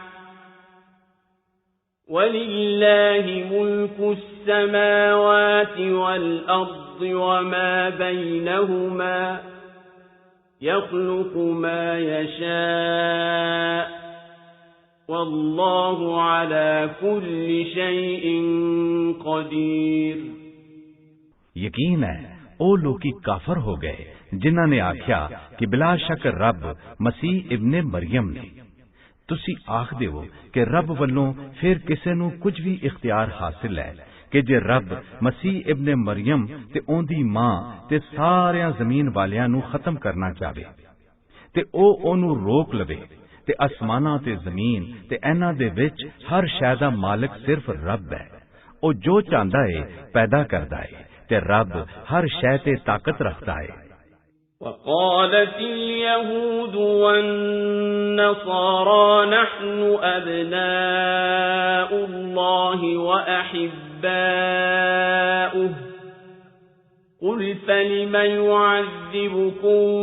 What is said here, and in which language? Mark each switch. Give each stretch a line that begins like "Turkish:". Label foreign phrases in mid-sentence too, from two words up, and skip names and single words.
Arabic: ولله ملك السماوات والأرض وما بينهما يخلق ما يشاء والله على كل شيء قدير۔
Punjabi: ਯਕੀਨ ਹੈ ਉਹ ਲੋਕੀ ਕਾਫਰ ਹੋ ਗਏ ਜਿਨ੍ਹਾਂ ਨੇ ਆਖਿਆ ਕਿ ਬਿਲਾ ਸ਼ੱਕ ਰੱਬ ਮਸੀਹ ਇਬਨ ਮਰੀਮ ਨੇ। ਤੁਸੀਂ ਆਖਦੇ ਹੋ ਕਿ ਰੱਬ ਵੱਲੋਂ ਫਿਰ ਕਿਸੇ ਨੂੰ ਕੁਝ ਵੀ ਇਖਤਿਆਰ ਹਾਸਿਲ ਹੈ ਕਿ ਜੇ ਰੱਬ ਮਸੀਹ ਇਬਨ ਮਰੀਮ ਤੇ ਉਹਦੀ ਮਾਂ ਤੇ ਸਾਰਿਆਂ ਜ਼ਮੀਨ ਵਾਲਿਆਂ ਨੂੰ ਖਤਮ ਕਰਨਾ ਚਾਹੇ ਤੇ ਉਹ ਉਹਨੂੰ ਰੋਕ ਲਵੇ ਤੇ ਅਸਮਾਨਾਂ ਤੇ ਜ਼ਮੀਨ ਤੇ ਇਹਨਾਂ ਦੇ ਵਿੱਚ ਹਰ ਸ਼ੈ ਦਾ ਮਾਲਕ ਸਿਰਫ ਰੱਬ ਹੈ। ਉਹ ਜੋ ਚਾਹੁੰਦਾ ਹੈ ਪੈਦਾ ਕਰਦਾ ਹੈ ਤੇ ਰੱਬ ਹਰ ਸ਼ੈ ਤੇ ਤਾਕਤ ਰੱਖਦਾ ਹੈ۔
Arabic: وقالت اليهود والنصارى نحن أبناء الله وأحباؤه قل فلم يعذبكم